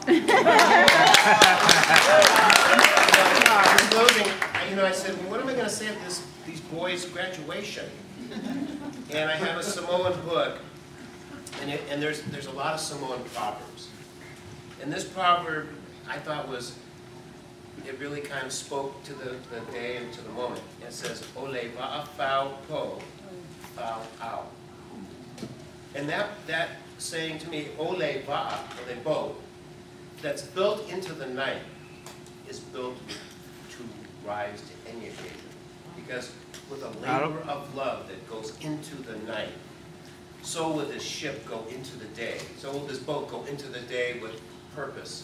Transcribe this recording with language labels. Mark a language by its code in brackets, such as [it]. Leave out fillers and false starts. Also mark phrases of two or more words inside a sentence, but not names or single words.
[en] In closing, I said, well, what am I going to say at these boys' graduation? And I have a Samoan book, and there's a lot of Samoan proverbs. And this proverb, I thought it really kind of spoke to the day and to the moment. It says, [sm] Ole va'a fau po, fau au. [en] And that saying to me, [sm] Ole va'a, ole bo, [en] that's built into the night, is built to rise to any occasion. Because with a labor of love that goes into the night, so will this ship go into the day. So will this boat go into the day with purpose.